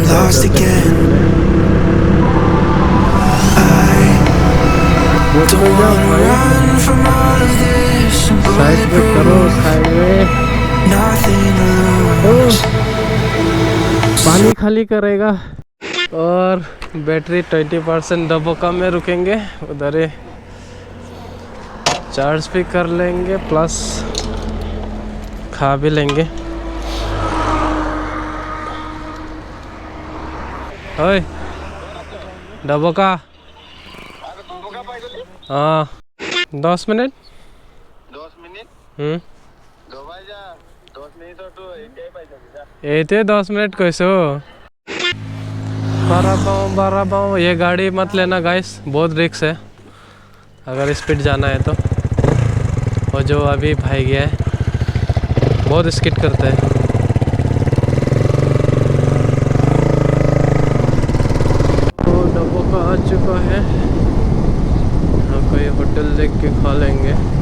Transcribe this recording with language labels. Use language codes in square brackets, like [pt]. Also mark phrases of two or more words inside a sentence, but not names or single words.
[en] lost again. I don't wanna run from all of this and [hi] साइड पे करो, साइड में [en] nothing to lose. [hi] पानी खाली करेगा। और बैटरी 20% डबोका में रुकेंगे, उधर ही चार्ज भी कर लेंगे प्लस खा भी लेंगे। ओए डबोका, हाँ 10 मिनट। [as] 10 मिनिट দবাই যা 10 মিনিট তো এটাই পাইছে [hi] एते 10 मिनट कैसे हो? बारह ये गाड़ी मत लेना गाइस, बहुत रिक्स है अगर स्पीड जाना है तो। और जो अभी भाई गया है बहुत स्किड करता है। तो डब्बों का आ चुका है, यहाँ कोई होटल देख के खा लेंगे।